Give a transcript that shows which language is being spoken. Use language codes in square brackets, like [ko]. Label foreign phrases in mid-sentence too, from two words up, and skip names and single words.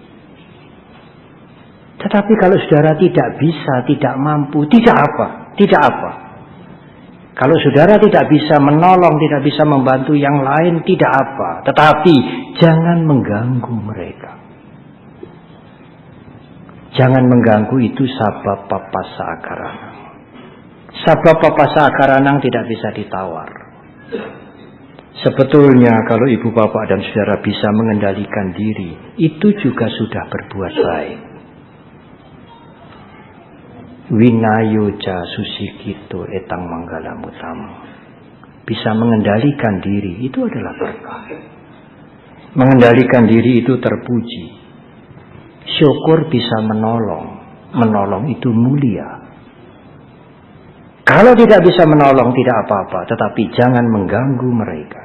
[id] Tetapi kalau saudara tidak bisa, tidak mampu, tidak apa. Kalau saudara tidak bisa menolong, tidak bisa membantu yang lain, tidak apa. Tetapi jangan mengganggu mereka. Jangan mengganggu, itu [pi] sabab papasa akaranang. Sabab papasa akaranang [id] tidak bisa ditawar. Sebetulnya kalau ibu bapak dan saudara bisa mengendalikan diri, itu juga sudah berbuat baik. [pi] Winayoja susikito etang manggala mutama. [id] Bisa mengendalikan diri, itu adalah berkah. Mengendalikan diri itu terpuji. Syukur bisa menolong itu mulia. Kalau tidak bisa menolong tidak apa-apa, tetapi jangan mengganggu mereka.